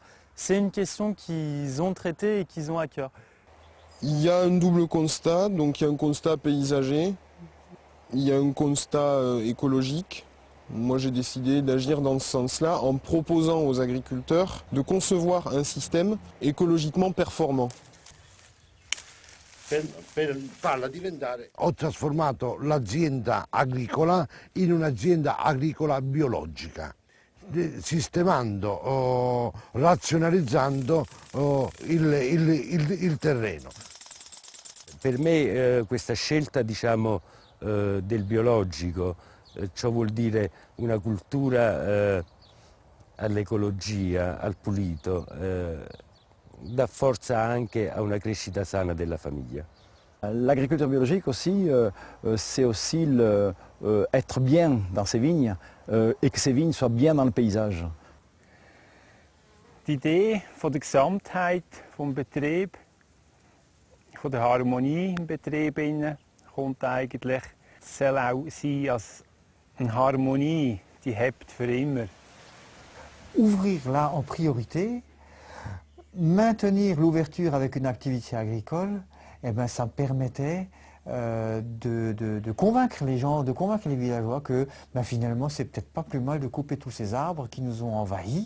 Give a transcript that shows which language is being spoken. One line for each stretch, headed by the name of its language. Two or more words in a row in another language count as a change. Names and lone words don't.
French: C'est une question qu'ils ont traitée et qu'ils ont à cœur. Il y a un double constat, donc il y a un constat paysager, il y a un constat écologique. Moi j'ai décidé d'agir dans ce sens-là en proposant aux agriculteurs de concevoir un système écologiquement performant.
Italian: Ho trasformato l'azienda agricola in un'azienda agricola biologica, sistemando, razionalizzando il terreno. Per me questa scelta del biologico, ciò vuol dire una cultura all'ecologia, al pulito, dà forza anche a una crescita sana della famiglia.
French: L'agriculture biologique aussi, c'est aussi être bien dans ses vignes et que ces vignes soient bien dans le paysage.
German: Die Idee von der Gesamtheit vom Betrieb, von der Harmonie im Betrieb kommt eigentlich, es soll auch sein als eine Harmonie, die hebt für immer.
French: Ouvrir là en priorité, maintenir l'ouverture avec une activité agricole, eh ben, ça permettait de convaincre les gens, de convaincre les villageois que ben, finalement c'est peut-être pas plus mal de couper tous ces arbres qui nous ont envahis.